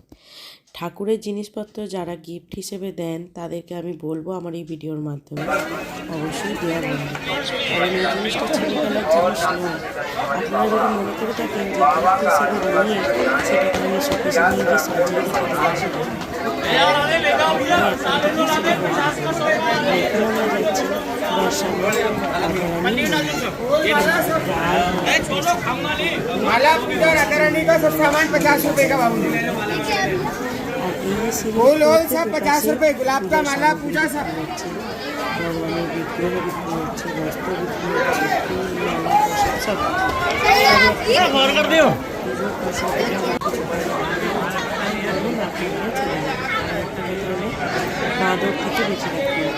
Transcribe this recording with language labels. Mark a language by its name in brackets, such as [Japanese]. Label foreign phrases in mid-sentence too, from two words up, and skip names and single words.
[Bangla] ঠাকুরের জিনিসপত্র যারা গিফট হিসেবে দেন, তাদেরকে আমি বলবো আমার এই ভিডিওর মাধ্যমে অবশ্যই দেওয়া বন্ধ, কারণ এই জিনিসটা ছেলেবেলার জিনিস নয়। আপনারা যদি মনে করে থাকেন যে গিফট হিসেবে নিয়ে সেটাকে আমি শোকেসে নিয়ে গিয়ে সাজিয়ে রেখে দেবো, সেটা আমরা যাচ্ছি [Hindi] माला पूजा राधा रानी का सब सामान 50 रुपए का बाबू फूल वूल सब 50 रुपए, गुलाब का माला पूजा सब। [Bangla] ভগবানের বিগ্রহ বিক্রি হচ্ছে, বস্ত্র বিক্রি হচ্ছে, ফুল মালা সব বাঁদর থেকে বেঁচে রাখতে হবে।